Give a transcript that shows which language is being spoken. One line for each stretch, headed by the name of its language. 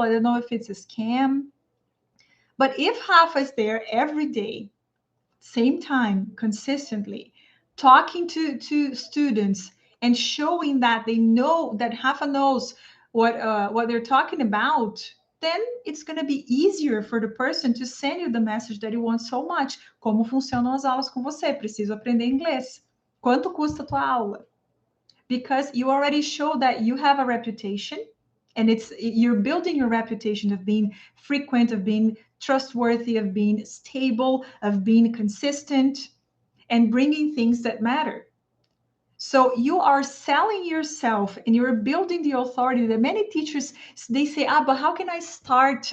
English: I don't know if it's a scam. But if Rafa is there every day, same time, consistently, talking to students and showing that they know, that Rafa knows what they're talking about, then it's going to be easier for the person to send you the message that you want so much.
Portuguese: Como funcionam as aulas com você? Preciso aprender inglês. Quanto custa a tua aula?
English: Because you already show that you have a reputation, and you're building your reputation of being frequent, of being trustworthy, of being stable, of being consistent, and bringing things that matter. So you are selling yourself, and you're building the authority that many teachers, they say, but how can I start?